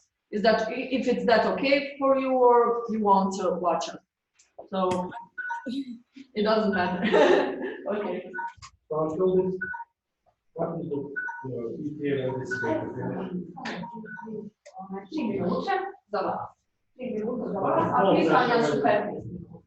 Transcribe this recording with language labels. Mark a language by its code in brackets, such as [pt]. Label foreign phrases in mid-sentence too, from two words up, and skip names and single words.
[en] Is that, if it's that okay for you, or you want to watch us? So it doesn't matter. Okay. So until this, what is the EPA anticipated finish? [hr] 3 minute za vas. 3 minute za vas, a pitanja su 15 minuta.